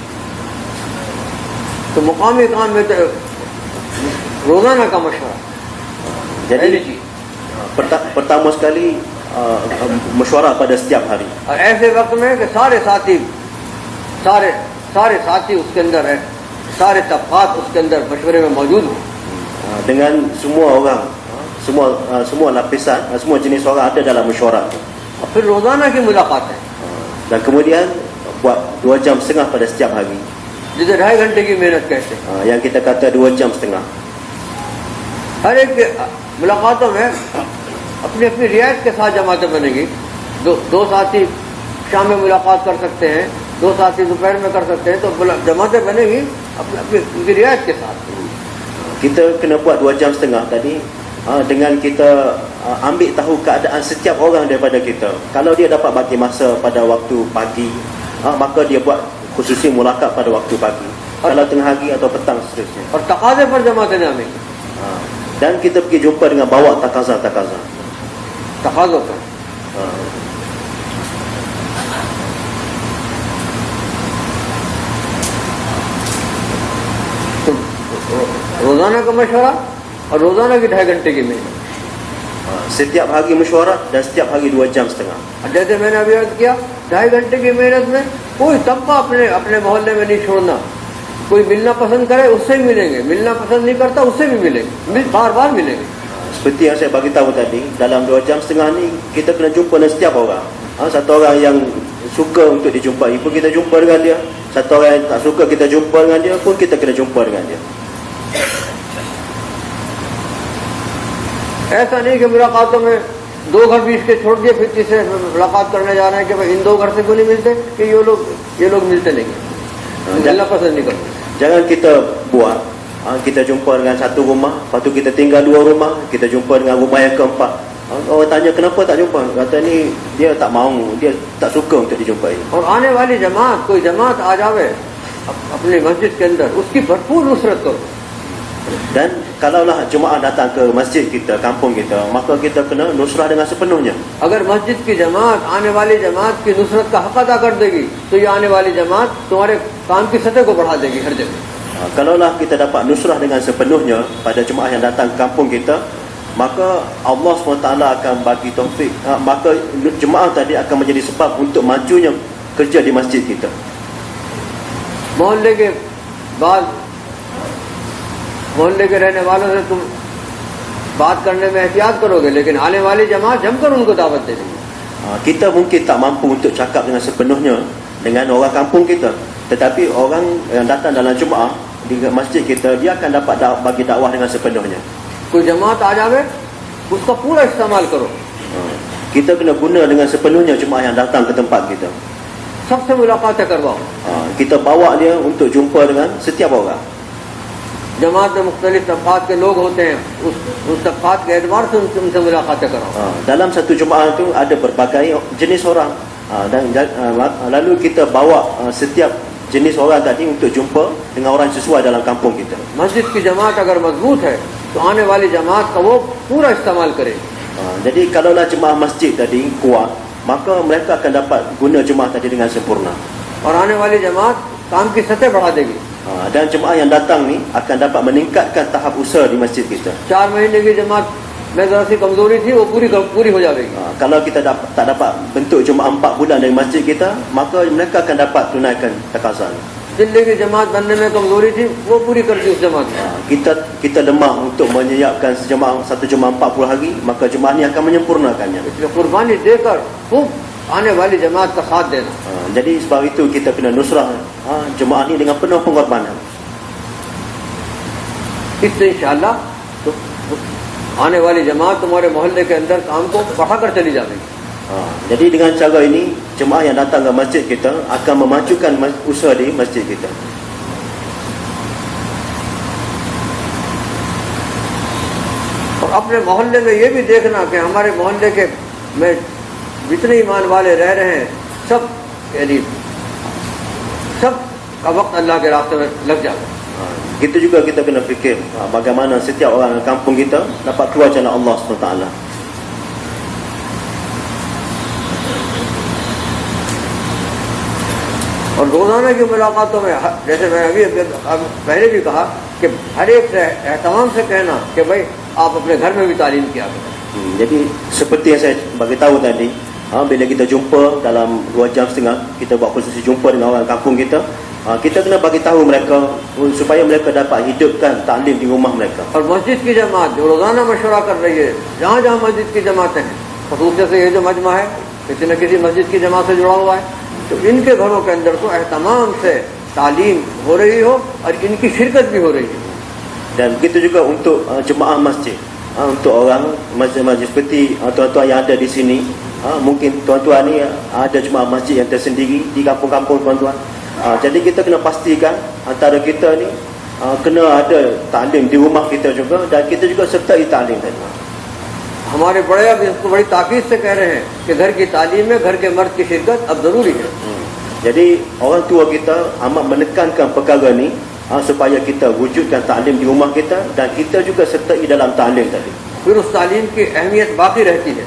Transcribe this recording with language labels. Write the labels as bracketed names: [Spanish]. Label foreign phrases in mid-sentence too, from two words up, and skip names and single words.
[Hindi] तो मुकामी काम में तो रोजाना का मशवरा. [Malay] Jadi pertama sekali mesyuarat pada setiap hari. [Hindi] और ऐसे वक्त में कि सारे साथी उसके अंदर है, सारे तबकात उसके अंदर मशवरे में मौजूद हो. [Malay] Dengan semua orang, semua lapisan, semua jenis orang ada dalam mesyuarat. [Hindi] और फिर रोजाना की मुलाकात है. [Malay] Dan kemudian buat 2 jam setengah pada setiap hari. [Hindi] जिसे 2.5 घंटे की मेहनत कहते हैं. [Malay] Yang kita kata 2 jam setengah. [Hindi] हर एक मुलाकातों में अपनी अपनी रियायत के साथ जमातें बनेगी. दो साथी शाम में मुलाकात कर सकते हैं, 2 साथी दोपहर में कर सकते हैं, तो जमातें बनेगी अपनी रियायत के साथ. [Malay] Kita kena buat 2 jam setengah tadi dengan kita ambil tahu keadaan setiap orang daripada kita. Kalau dia dapat bagi masa pada waktu pagi, maka dia buat [Hindi] खुसूसी मुलाकात [Malay] pada waktu pagi. Kalau tengah hari atau petang seterusnya. [Hindi] और तकाज़े पर जमातें नामेंगी. [Malay] Dan kita pergi jumpa dengan bawa takaza. [Hindi] तकाज़ों पर. तो रोजाना का मशवरा और रोजाना की 2.5 घंटे की मेहनत. [Malay] Setiap hari mesyuarat dan setiap hari 2 jam setengah. [Hindi] जैसे मैंने अभी अर्ज किया, 2.5 घंटे की मेहनत में कोई तबका अपने मोहल्ले में नहीं छोड़ना. कोई मिलना पसंद करे उससे भी मिलेंगे, मिलना पसंद नहीं करता उससे भी मिलेंगे, बार-बार मिलेंगे. [Malay] Seperti yang saya bagi tahu tadi, dalam 2 jam setengah ni kita kena jumpa dengan setiap orang. Satu orang yang suka untuk dijumpai pun kita jumpa dengan dia. Satu orang yang tak suka kita jumpa dengan dia pun kita kena jumpa dengan dia. [Hindi] ऐसा नहीं कि मुलाकातों में 2 घर बीच के छोड़ दिए, फिर तीसरे मुलाकात करने जा रहे हैं कि भाई इन 2 घर से क्यों नहीं मिलते, कि ये लोग मिलते नहीं, मिलना पसंद नहीं करते. [Malay] Jangan kita buat kita jumpa dengan satu rumah, lepas tu kita tinggal 2 rumah, kita jumpa dengan rumah yang keempat. Orang tanya kenapa tak jumpa, kata ni dia tak mahu, dia tak suka untuk dijumpai. [Hindi] और आने वाली जमात, कोई जमात आ जावे अपने मस्जिद के अंदर, उसकी भरपूर नुसरत करो. [Malay] Dan kalaulah jemaah datang ke masjid kita, kampung kita, maka kita kena nusrah dengan sepenuhnya. [Hindi] अगर मस्जिद की जमात आने वाली जमात की नुसरत का हक अदा कर देगी, तो ये आने वाली जमात तुम्हारे काम की सतह को बढ़ा देगी हर जगह. [Malay] Kalaulah kita dapat nusrah dengan sepenuhnya pada jemaah yang datang ke kampung kita, maka Allah SWT akan bagi taufik, maka jemaah tadi akan menjadi sebab untuk majunya kerja di masjid kita. [Hindi] मोहल्ले के बाद मोहल्ले के रहने वालों से तुम बात करने में एहतियात करोगे, लेकिन आने वाली जमात जमकर उनको दावत दे देगी। [Malay] Kita mungkin tak mampu untuk cakap dengan sepenuhnya dengan orang kampung kita, tetapi orang yang datang dalam jemaah di masjid kita, dia akan dapat bagi dakwah dengan sepenuhnya. [Hindi] कोई जमात आ जावे, उसका पूरा इस्तेमाल करो, [Malay] Kita kena guna dengan sepenuhnya jemaah yang datang ke tempat kita. [Hindi] सबसे मुलाकातें करवाओ। [Malay] Kita bawa dia untuk jumpa dengan setiap orang. [Hindi] जमात में मुख्तलिफ तबकात के लोग होते हैं, उस तबकात के एतबार से उनसे मुलाकातें कराओ। [Malay] Dalam satu jemaah itu ada berbagai jenis orang, dan lalu kita bawa setiap jenis orang tadi untuk jumpa dengan orang sesuai dalam kampung kita. [Hindi] मस्जिद की जमात अगर मजबूत है तो आने वाली जमात का वो पूरा इस्तेमाल करे। [Malay] Jadi kalaulah jemaah masjid tadi kuat, maka mereka akan dapat guna jemaah tadi dengan sempurna. [Hindi] और आने वाली जमात काम की सतह बढ़ा देगी। [Malay] Dan jemaah yang datang ni akan dapat meningkatkan tahap usaha di masjid kita. [Hindi] 4 महीने की जमात में जरा सी कमजोरी थी, वो पूरी हो जाएगी। [Malay] Kalau kita tak dapat bentuk jemaah 4 bulan dari masjid kita, maka mereka akan dapat tunaikan takasan. [Hindi] दिल्ली की जमात बनने में कमजोरी थी, वो पूरी कर दी उस जमात ने। [Malay] Kita lemah untuk menyiapkan satu jemaah 40 hari, maka jemaah ni akan menyempurnakannya. [Hindi] इसलिए कुर्बानी देकर खूब आने वाली जमात का साथ देना। [Malay] Jadi sebab itu kita kena nusrah jemaah ni dengan penuh pengorbanan. [Hindi] इससे इंशाअल्लाह तो आने वाली जमात तुम्हारे मोहल्ले के अंदर काम को बढ़ाकर चली जाएगी। [Malay] Jadi dengan cara ini, jemaah yang datang ke masjid kita akan memajukan usaha di masjid kita. [Hindi] और अपने मोहल्ले में ये भी देखना कि हमारे मोहल्ले के में जितने ईमान वाले रह रहे हैं, सब यानी सब का वक्त अल्लाह के रास्ते में लग जाए। [Malay] Kita juga kita kena fikir bagaimana setiap orang di kampung kita dapat keluar jalan Allah SWT. [Hindi] और रोजाना की मुलाकातों में जैसे मैं अभी पहले भी कहा कि हर एक से एहतमाम से कहना कि भाई आप अपने घर में भी तालीम किया करें। [Malay] Jadi seperti yang saya bagi tahu tadi, bila kita jumpa dalam 2 jam setengah, kita buat khusus jumpa dengan orang kampung kita, kita kena bagi tahu mereka supaya mereka dapat hidupkan taklim di rumah mereka. [Hindi] और मस्जिद की जमात जो रोजाना मशवरा कर रही है, जहाँ जहाँ मस्जिद की जमातें हैं, खसूसियत से ये जो मजमा है किसी न किसी मस्जिद की जमात से जुड़ा हुआ है, तो इनके घरों के अंदर तो एहतमाम से तालीम हो रही हो और इनकी शिरकत भी हो रही है। [Malay] Dan begitu juga untuk jemaah masjid, untuk orang masjid seperti tuan-tuan yang ada di sini, mungkin tuan-tuan ni ada jemaah masjid yang tersendiri di kampung-kampung tuan-tuan. Jadi kita kena pastikan antara kita ni kena ada taklim di rumah kita juga, dan kita juga sertai taklim tadi. [Hindi] हमारे बड़े अब इसको बड़ी ताकीद से कह रहे हैं कि घर की तालीम में घर के मर्द की शिरकत अब जरूरी है। [Malay] Jadi orang tua kita amat menekankan perkara ni supaya kita wujudkan taklim di rumah kita, dan kita juga sertai dalam taklim tadi. [Hindi] फिर उस तालीम की अहमियत बाकी रहती है।